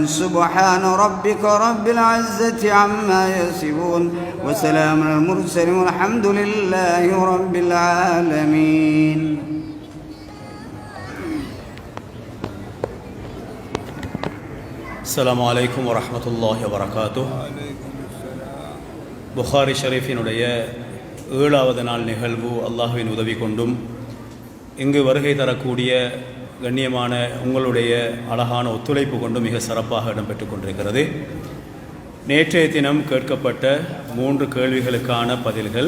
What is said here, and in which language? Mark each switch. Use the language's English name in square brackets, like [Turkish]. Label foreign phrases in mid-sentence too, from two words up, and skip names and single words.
[Arabic] سبحان ربك رب العزة عما يصفون وسلام على المرسلين والحمد لله رب العالمين. السلام عليكم ورحمة الله وبركاته. [Tamil] புகாரி ஷரீஃபினுடைய 7வது நாள் நிகழ்வு அல்லாஹ்வின் உதவி கொண்டும் இங்கு வருகை தரக்கூடிய கண்ணியமான உங்களுடைய அழகான ஒத்துழைப்பு கொண்டு மிக சிறப்பாக இடம்பெற்றுக் கொண்டிருக்கிறது. நேற்றைய தினம் கேட்கப்பட்ட 3 கேள்விகளுக்கான பதில்கள்.